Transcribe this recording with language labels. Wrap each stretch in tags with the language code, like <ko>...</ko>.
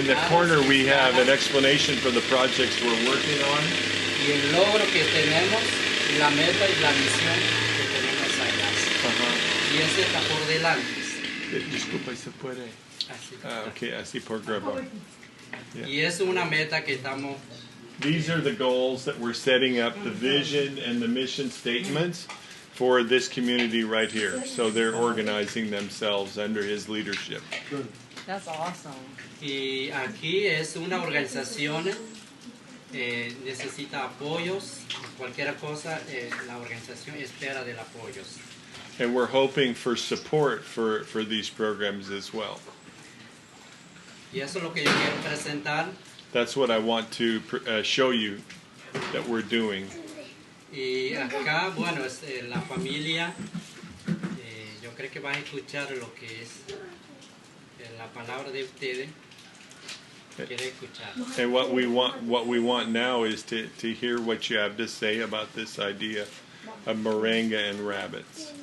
<en>In the corner we have an explanation for the projects we're working on.</en> <es>y el logro que tenemos, y la meta y la misión que tenemos allá. Y ese está por delante. Disculpa, ¿se puede? Así. Okay, así por grabar. Y es una meta que estamos.</es> <en>These are the goals that we're setting up, the vision and the mission statements for this community right here. So they're organizing themselves under his leadership. Good. That's awesome.</en> <es>Y aquí es una organización, necesita apoyos, cualquier cosa, la organización espera del apoyos.</es> <en>And we're hoping for support for these programs as well.</en> <es>Y eso es lo que yo quiero presentar.</es> <en>That's what I want to show you that we're doing.</en> <es>Y acá, bueno, es la familia, yo creo que van a escuchar lo que es la palabra de ustedes. Quiere escuchar.</es> <en>And what we want now is to hear what you have to say about this idea of moringa and rabbits.</en>